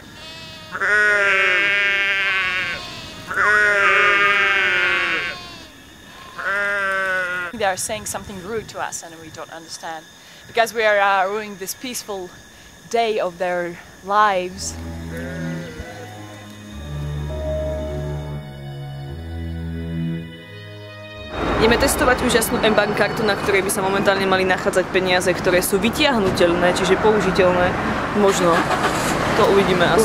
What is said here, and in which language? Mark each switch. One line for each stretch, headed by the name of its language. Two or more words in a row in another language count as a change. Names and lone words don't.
English: They are saying something rude to us and we don't understand. Because we are ruining this peaceful day of their lives.
Slovak: Ideme testovať úžasnú mBank kartu, na ktorej by sa momentálne mali nachádzať peniaze, ktoré sú vytiahnuteľné, čiže použiteľné. Možno. To uvidíme asi.